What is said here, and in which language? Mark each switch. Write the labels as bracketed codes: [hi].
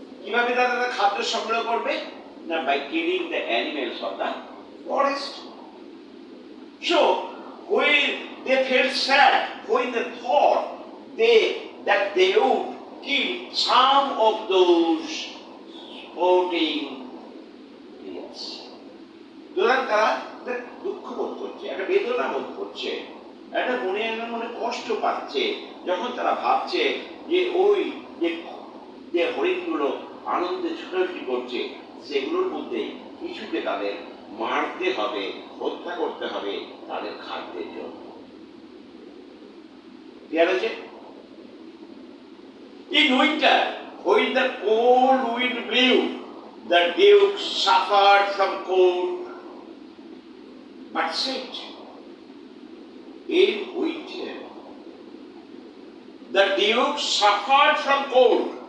[bn] কিভাবে তারা খাদ্য সংগ্রহ করবে? না, [en] by killing the animals of the forest. So when they felt sad, when they thought that they would kill some of those sporting deers. [bn] তারা দুঃখ বোধ করছে, একটা বেদনা বোধ করছে, একটা মনে কষ্ট পাচ্ছে, যখন তারা ভাবছে যে ওই যে হরিণগুলো আনন্দে ছুটাছুটি করছে, সেগুলোর মধ্যে কিছুকে তাদের মারতে হবে, হত্যা করতে হবে তাদের খাদ্যের জন্য। ক্লিয়ার হয়েছে? [en] In winter, when the cold wind blew, the duke suffered from cold, but said, in winter, the duke suffered from cold.